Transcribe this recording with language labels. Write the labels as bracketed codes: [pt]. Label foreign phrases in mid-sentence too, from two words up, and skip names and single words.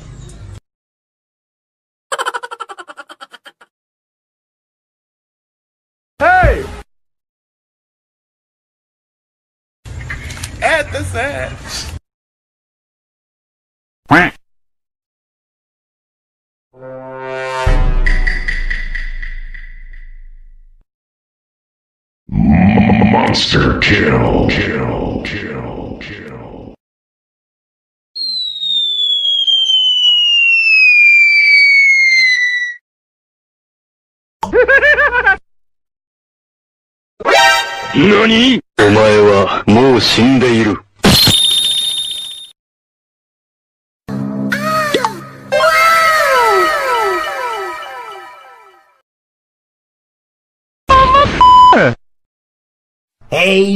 [es] Hey. Este es él. [en] Monster kill. Kill. [es] ¿Nani? [ja] お前はもう死んでいる。 ¡Hey!